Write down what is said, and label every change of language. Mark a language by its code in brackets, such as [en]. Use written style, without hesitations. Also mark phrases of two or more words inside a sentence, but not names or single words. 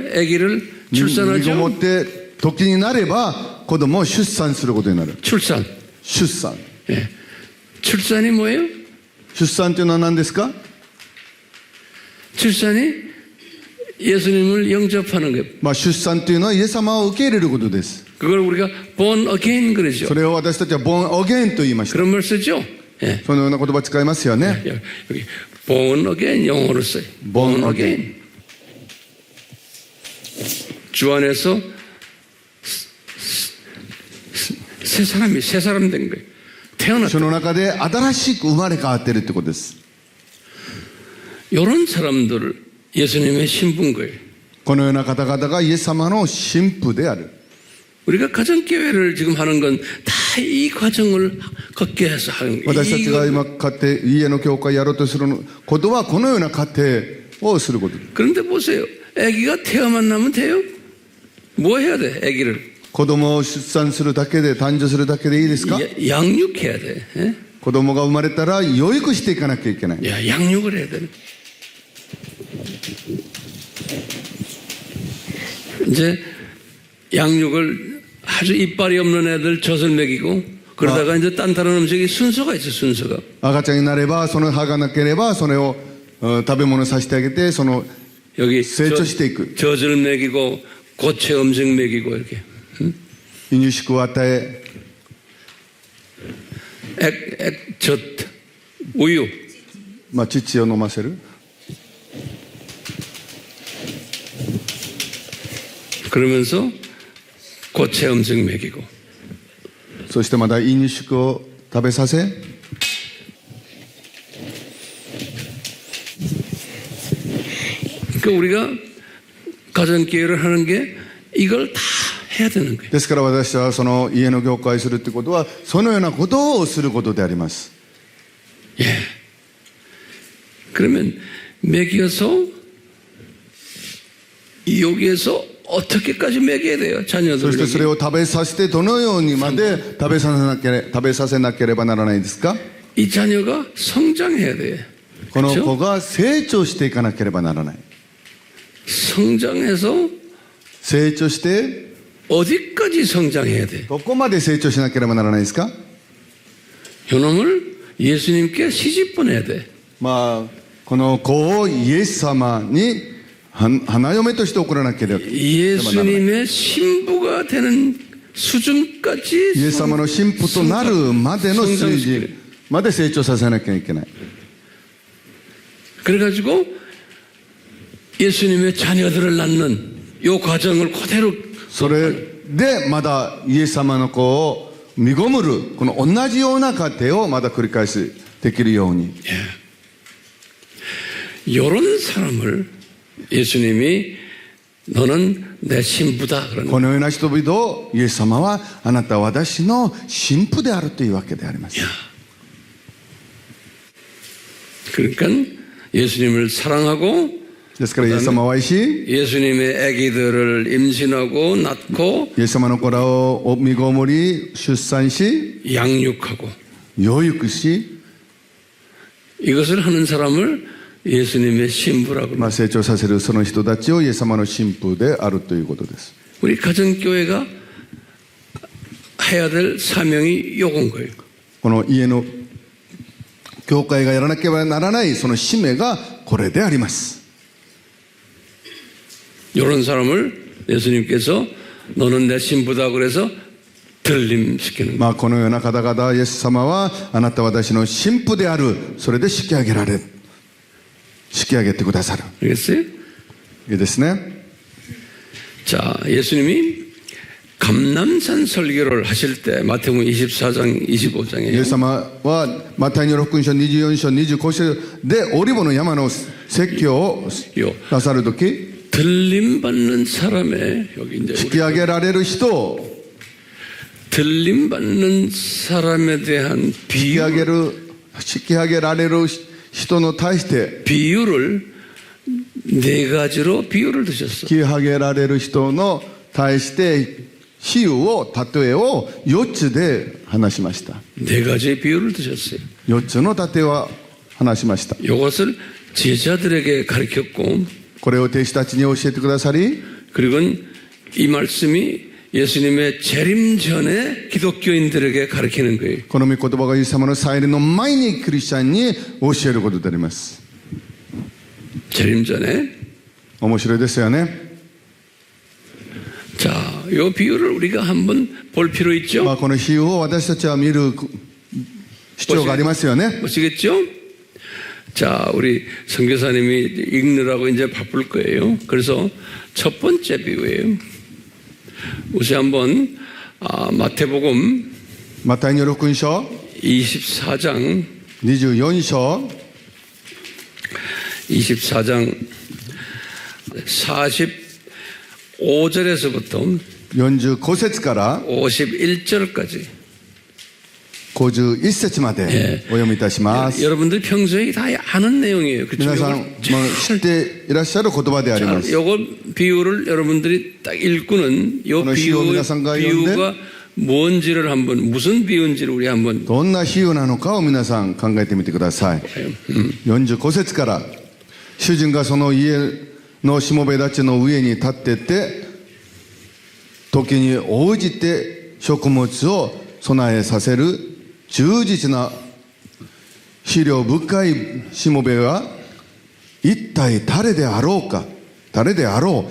[ko] 아기를 [ja] 身ご [ko] 출산하죠. [ja] もって時になれば子供を出産することになる。 [ko] 출산. [ja] 出産。 [ko] 예. 출산이 뭐예요? [ja] 出産というのは何ですか？ [ko] 출산이 예수님을 영접하는 거예요. [ja] まあ、出産というのはイエス様を受け入れることです。 [ko] 그걸 우리가 [en] born again [ko] 그러죠. [ja] それを私たちは [en] born again [ja] と言いました。 [ko] 그런 말 쓰죠. 예. [ja] そのような言葉使いますよね。 [ko] 여기 [en] born again [ko] 영어로 써요. [en] born again. [ko] 주 안에서 새 사람 된 거예요. 태어났다. [ja] その中で新しく生まれ変わっているということです。 [ko] 이런 사람들을 예수님의 신부인 거예요. [ja] このような方々がイエス様の新婦である。 [ko] 우리가 가정교회를 지금 하는 건 다 이 과정을 걷게 해서 하는 거예요. [ja] 私たちが今家庭、家の教会やろうとすることはこのような家庭をすることです。 [ko] 그런데 보세요. 아기가 태어만 나면 돼요? 뭐 해야 돼? 아기를 [ja] 子供を出産するだけで、誕生するだけでいいですか？ [ko] 양육해야 돼. 예? [ja] 子供が生まれたら養育していかなきゃいけない。 [ko] 야, 양육을 해야 돼. 이제 양육을 아주 이빨이 없는 애들 젖을 먹이고 그러다가 이제 딴 다른 음식이 순서가 있어 순서가. [ja] 赤ちゃんになれば、その歯がなければ、それを食べ物させてあげて、その [ko] 여기 [ja] 成長していく。 [ko] 젖을 먹이고 고체 음식 먹이고 이렇게. [ja] 離乳食を与え、 [ko] 젖, 우유. [ja] まあ、乳を飲ませる。 [ko] 그러면서 고체 음식 먹이고. [ja] そしてまた離乳食を食べさせ、 [ko] 그러니까 우리가 가정교회를 하는 게 이걸 다 해야 되는 거예요. [ja] ですから私はその家の教会するってことはそのようなことをすることであります。 [ko] 예. 그러면 먹여서 여기에서 어떻게까지 먹여야 돼요? [ja] そしてそれ [ko] 자녀들에게. [ja] を食べさせてどのようにまで食べさせなければならないですか？ [ko] 이 자녀가 성장해야 돼요. [ja] この [ko] 그렇죠? [ja] 子が成長していかなければならない。 [ko] 성장해서 [ja] 成長して [ko] 어디까지 성장해야 돼? [ja] どこまで成長しなければならないですか？ [ko] 요놈을 예수님께 시집 보내야 돼. [ja] まあこの子をイエス様に花嫁として送らなければならない。 [ko] 예수님의 신부가 되는 수준까지 [ja] イエス様の神父となるまでの数字まで成長させなきゃいけない。 [ko] 그래가지고 예수님의 자녀들을 낳는 요 과정을 그대로 [ja] それでまだイエス様の子を身ごもるこの同じような過程をまだ繰り返しできるように。 [ko] 이런 사람을 예수님이 너는 내 신부다 [ja] こ [ko] 그러는 [ja] のような人々をイエス様はあなたは私の神父であるというわけであります。 [ko] 그러니까 예수님을 사랑하고 [ja] ですからイエス様を愛し [ko] 예수님의 아기들을 임신하고 낳고 [ja] イエス様の子らを身ごもり出産し [ko] 양육하고 [ja] 養育し、 [ko] 이것을 하는 사람을 예수님의 신부라고 [ja] まあ、成長させるその人たちをイエス様の神父であるということです。 [ko] 우리 가정교회가 해야 될 사명이 요건 거예요. [ja] この家の教会がやらなければならないその使命がこれであります。 [ko] 이런 사람을 예수님께서 너는 내 신부다 그래서 들림시키는 거예요. [ja] まあこのような方々イエス様はあなたは私の神父である、それで引き上げられる、引き上げてくださる。 [ko] 알겠어요? [ja] いいですね。 [ko] 자, 예수님이 감남산 설교를 하실 때 마태복음 24장 [ja] イエス [ko] 25장에 [ja] 様はマタイの福音書24章25章でオリボの山の説教をなさるとき、 [ko] 들림받는 사람의 여기 이제 [ja] 引き上げられる人を [ko] 들림받는 사람에 대한 [ja] 引き上げられる人に対して [ko] 비유를 네 가지로 비유를 드셨어. [ja] 引き上げられる人の対して比喩を例えを4つで話しました。 [ko] 네 가지의 비유를 드셨어요. [ja] 4 つの例えは話しました。 [ko] 이것을 제자들에게 가르쳤고 [ja] これを弟子たちに教えてくださり、 [ko] 그리고 이 말씀이 예수님의 재림 전에 기독교인들에게 가르치는 거예요. [ja] この御言葉がイエス様の再臨の前にクリスチャンに教えることであります。 [ko] 재림 전에. [ja] 面白いですよね。 [ko] 자, 이 비유를 우리가 한번 볼 필요 있죠? [ja] まあこの比喩を私たちは見る必要がありますよね。 [ko] 보시겠죠? 자, 우리 선교사님이 읽느라고 이제 바쁠 거예요. 그래서 첫 번째 비유예요. 우선 한번 마태복음 [ja] マタイの福音書 [ko] 24장 [ja] 24章 [ko] 24장 45절에서부터 [ja] 45 節から [ko] 51절까지 [ja] 51節までお読みいたします。 [ko] 여러분들 평소에 다 아는 내용이에요. [ja] 皆さんも知っていらっしゃる言葉であります。 [ko] 요거 비유를 여러분들이 딱 읽고는 요 비유가 뭔지를 한번 무슨 비유인지를 우리 한번 [ja] どんな比喩なのかを皆さん考えてみてください。45節から主人がその家のしもべたちの上に立ってて時に応じて食物を備えさせる忠実な肥料深いしもべは一体誰であろうか、誰であろう。